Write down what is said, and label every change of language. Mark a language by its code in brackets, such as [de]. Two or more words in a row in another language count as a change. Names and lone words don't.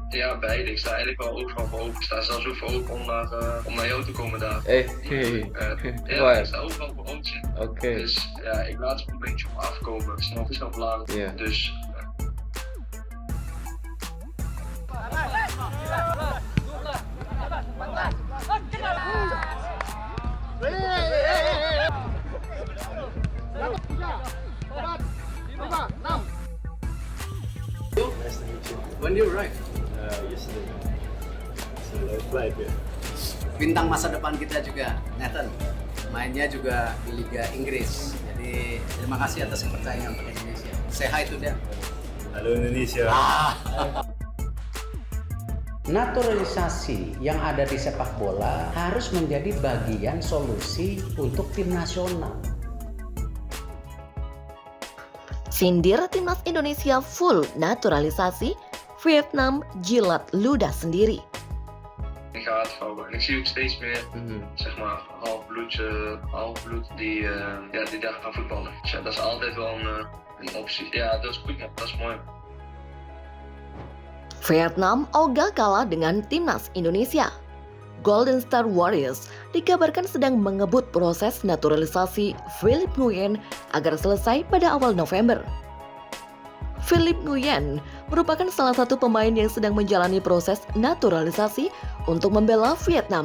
[nl] Ja, beide. Ik sta eigenlijk wel overal voor open. Ik sta zelfs ook voor open om naar jou te komen daar. Ja, ik Waar? sta overal voor open. Oké. Dus ja, ik laat het een beetje op me afkomen. Het is nog eens lang. Ja. Dus [en] Nice to meet you. When you arrive, Yesterday. So flight, yeah. [id] bintang masa depan kita juga, Nathan. Mainnya juga di Liga Inggris. Jadi terima kasih atas kepercayaan untuk Indonesia. [en] Say hi to them. [id] Halo Indonesia. Naturalisasi yang ada di sepak bola harus menjadi bagian solusi untuk tim nasional. Sindir timnas Indonesia full naturalisasi, Vietnam jilat ludah sendiri. [nl] ik ga het houden. En ik zie ook steeds meer, zeg maar, halfbloed die daar gaan voetballen. Dus ja, dat is altijd wel een optie. Ja, dat is goed, man. Dat is mooi. [id] Vietnam ogah kalah dengan timnas Indonesia. Golden Star Warriors dikabarkan sedang mengebut proses naturalisasi Philip Nguyen agar selesai pada awal November. Philip Nguyen merupakan salah satu pemain yang sedang menjalani proses naturalisasi untuk membela Vietnam.